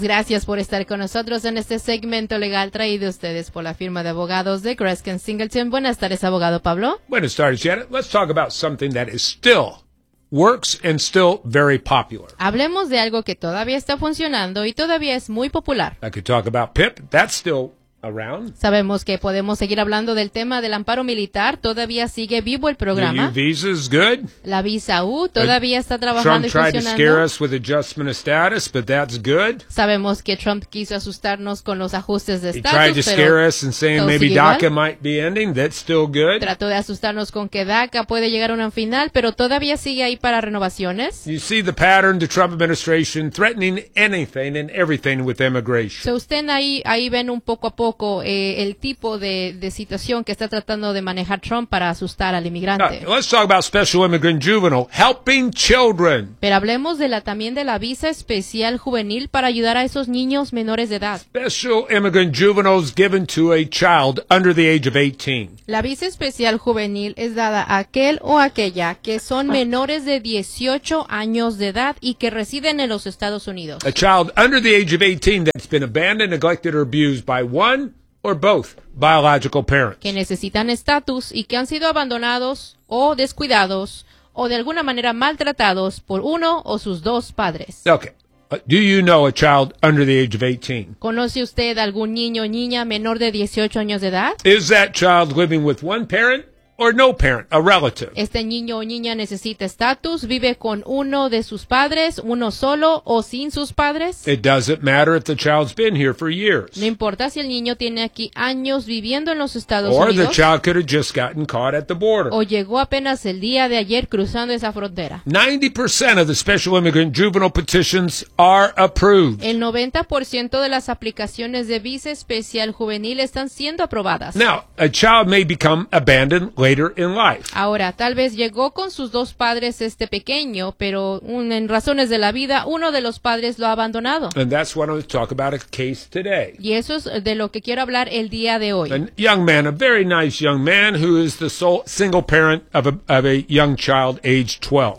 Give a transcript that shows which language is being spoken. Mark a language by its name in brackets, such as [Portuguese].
[Spanish] Gracias por estar con nosotros en este segmento legal traído a ustedes por la firma de abogados de Kreskin Singleton. Buenas tardes, abogado Pablo. Buenas tardes, Janet. [English] Let's talk about something that is still works and still very popular. [Spanish] Hablemos de algo que todavía está funcionando y todavía es muy popular. [English] I could talk about PIP. That's still around. [Spanish] Sabemos que podemos seguir hablando del tema del amparo militar. Todavía sigue vivo el programa. [English] The visa is good. [Spanish] La visa U todavía está trabajando [English] Trump [Spanish] y funcionando. [English] Trump tried to scare us with adjustment of status, but that's good. [Spanish] Sabemos que Trump quiso asustarnos con los ajustes de estatus. [English] He tried to scare us and saying maybe DACA might be ending. That's still good. [Spanish] Trató de asustarnos con que DACA puede llegar a un final, pero todavía sigue ahí para renovaciones. [English] You see the pattern, the Trump administration threatening anything and everything with immigration. [Spanish] So usted ahí ven un poco a poco el tipo de situación que está tratando de manejar Trump para asustar al inmigrante. [English] Now, let's talk about special immigrant juvenile, helping children. [Spanish] Pero hablemos de también de la visa especial juvenil para ayudar a esos niños menores de edad. [English] Special immigrant juveniles given to a child under the age of 18. [Spanish] La visa especial juvenil es dada a aquel o aquella que son menores de 18 años de edad y que residen en los Estados Unidos. [English] A child under the age of 18 that's been abandoned, neglected, or abused by one or both biological parents. [Spanish] Que necesitan estatus y que han sido abandonados o descuidados o de alguna manera maltratados por uno o sus dos padres. [English] Okay. Do you know a child under the age of 18? [Spanish] ¿Conoce usted algún niño o niña menor de 18 años de edad? [English] Is that child living with one parent or no parent, a relative? [Spanish] ¿Este niño o niña necesita estatus? ¿Vive con uno de sus padres, uno solo o sin sus padres? [English] It doesn't matter if the child's been here for years. [Spanish] No importa si el niño tiene aquí años viviendo en los Estados Unidos. [English] Or the child could have just gotten caught at the border. [Spanish] O llegó apenas el día de ayer cruzando esa frontera. [English] 90% of the special immigrant juvenile petitions are approved. [Spanish] El 90% de las aplicaciones de visa especial juvenil están siendo aprobadas. [English] Now, a child may become abandoned later in life. [Spanish] Ahora, tal vez llegó con sus dos padres este pequeño, pero en razones de la vida, uno de los padres lo ha abandonado. [English] And that's what I'm going to talk about a case today. [Spanish] Y eso es de lo que quiero hablar el día de hoy. [English] A young man, a very nice young man, who is the sole single parent of a young child age 12.